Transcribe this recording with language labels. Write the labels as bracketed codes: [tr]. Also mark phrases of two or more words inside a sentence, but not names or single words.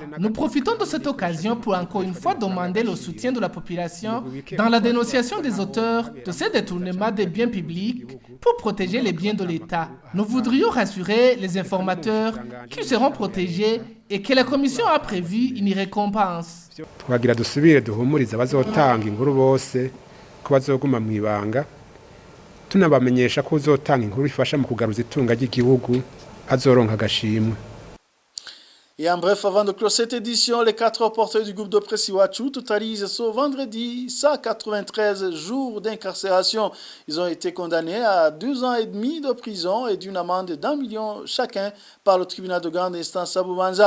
[fr] Nous profitons de cette occasion pour encore une fois demander le soutien de la population dans la dénonciation des auteurs de ces détournements des biens publics pour protéger les biens de l'État. Nous voudrions rassurer les informateurs qu'ils seront protégés et que la Commission a prévu une récompense. [rn] Twagira dusubire duhumuriza abazotanga inkuru bose ko bazoguma mu ibanga tunabamenyesha ko uzotanga inkuru ifasha mu kugaruza itunga ry'igihugu azoronka agashimwe. [fr] Et en bref, avant de clore cette édition, les 4 reporters du groupe de presse Iwachu totalisent ce vendredi 193 jours d'incarcération. Ils ont été condamnés à 2 ans et demi de prison et d'une amende d'1 million chacun par le tribunal de grande instance à Bubanza.